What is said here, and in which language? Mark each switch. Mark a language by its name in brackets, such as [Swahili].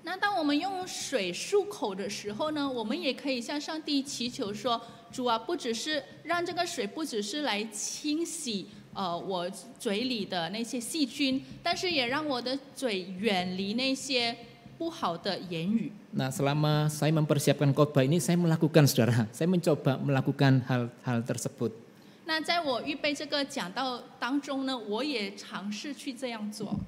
[Chinese] 那当当我们用水漱口的时候呢，我们也可以向上帝祈求说：主啊，不只是让这个水不只是来清洗我嘴里的那些细菌，但是也让我的嘴远离那些不好的言语。 [Indonesian] Nah, selama saya mempersiapkan khotbah ini, saya melakukan, saudara. Saya mencoba melakukan hal tersebut. [Chinese] 那在我预备这个讲道当中呢，我也尝试去这样做。